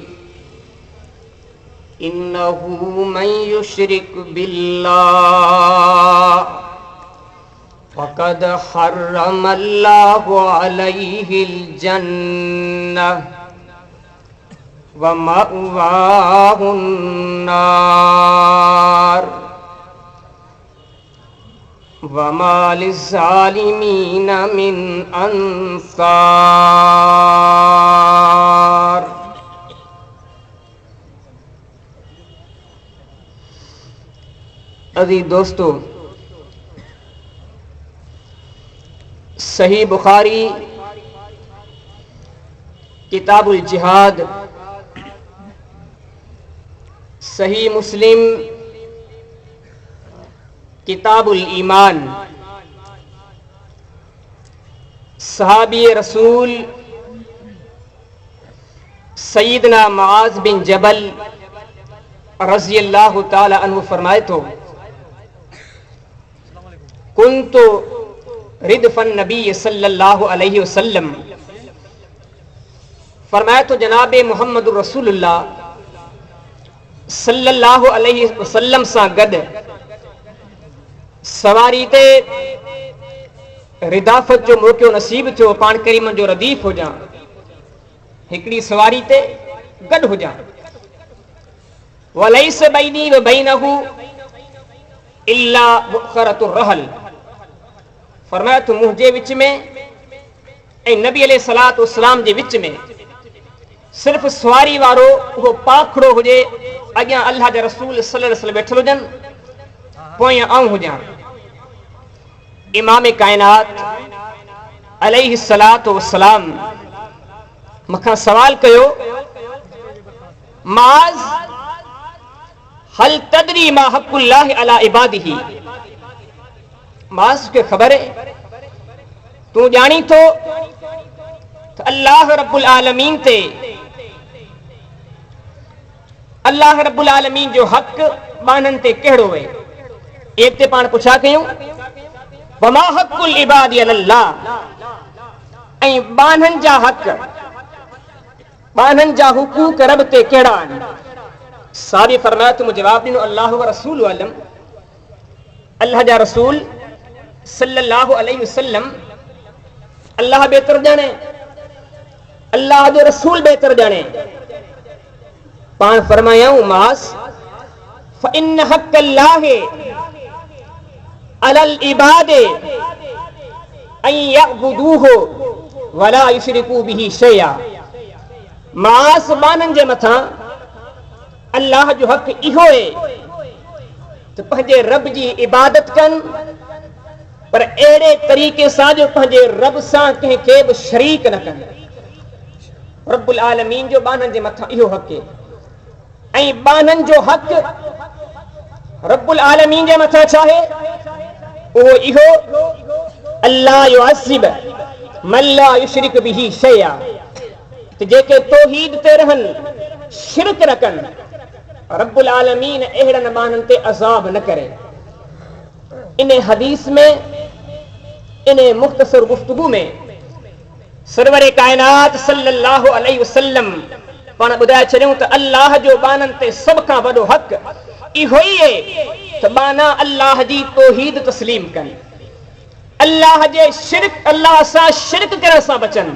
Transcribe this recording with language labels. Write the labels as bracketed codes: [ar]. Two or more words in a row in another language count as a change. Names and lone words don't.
[ar] إنه من يشرك بالله فقد حرم الله عليه الجنة ومأواه النار وما للظالمين من أنصار. [sd] अज़ीज़ दोस्तों, सही बुखारी किताबुल जिहाद, सही मुस्लिम किताबुल ईमान, सहाबी रसूल सैयदना मुआज़ बिन जबल [ar] رضي الله تعالى عنه [sd] फरमाए तो [ar] كنت ردف النبي صلى الله عليه وسلم, [sd] फरमाया तो जनाब मुहम्मद रसूलुल्लाह [ar] صلى الله عليه وسلم [sd] सां गॾु सवारी ते रिदाफ़त जो मौक़ो नसीब थियो, पाण करीम जो रदीफ़ हुजां, हिकिड़ी सवारी ते गॾु हुजां। [ar] وليس بيني وبينه إلا مؤخرة الرحل, [sd] फरमाया तो मुंहिंजे विच में ऐं नबी [ar] عليه الصلاة والسلام [sd] जे विच में सिर्फ़ सवारी वारो उहो पाखड़ो हुजे, अॻियां अल्लाह जा रसूल [ar] صلى الله عليه وسلم [sd] वेठल हुजनि, पोयां आऊं हुजां। इमाम कायनात [ar] عليه الصلاة والسلام [sd] मूंखां सवाल कयो, [ar] معاذ هل تدري ما حق الله على عباده, [sd] माज़ खे ख़बर है, तूं ॼाणी थो त [ar] الله رب العالمين [sd] ते, [ar] الله رب العالمين [sd] जो हक़ बाननि ते कहिड़ो है। एक ते पाण पुछा कयूं [ar] وما حق العباد الله, [sd] ऐं बाननि जा हक़, बाननि जा हुकूक रब ते कहिड़ा आहिनि। सारी फरमाया तो जवाब ॾिनो [ar] الله ورسول أعلم, [sd] अल्लाह जा रसूल [ar] صلى الله عليه وسلم [sd] अल्लाह बेहतर ॼाणे, अल्लाह जो रसूल बेहतर ॼाणे। पाण फरमायाऊं मास [ar] فإن حق الله على العباد أن يعبدوه ولا يشركوا به شيئا, [sd] मास बाननि जे मथां अल्लाह जो हक़ इहो है त पंहिंजे रब जी इबादत कनि, पर अहिड़े तरीक़े सां जो पंहिंजे रब सां कंहिंखे बि शरीक न कनि। [ar] رب العالمين [sd] जो बाननि जे मथां इहो हक़ है, ऐं बाननि जो हक़ [ar] رب العالمين [sd] जे मथां छा आहे, उहो इहो [ar] الله يعذب من لا يشرك به شيئا, [sd] त जेके तौहीद ते रहनि, शिरक न कनि, [ar] رب العالمين [sd] अहिड़नि बाननि ते अज़ाब न करे। इन हदीस में, इन मुख़्तसर गुफ्तगू में सरवर कायनात [ar] صلى الله عليه وسلم [sd] पाण ॿुधाए छॾियूं त अल्लाह जो बाननि ते सभ खां वॾो हक़ इहो ई आहे त बाना अल्लाह जी तौहीद तस्लीम कनि, अल्लाह जे शिरक, अल्लाह सां शिरक करण सां बचनि।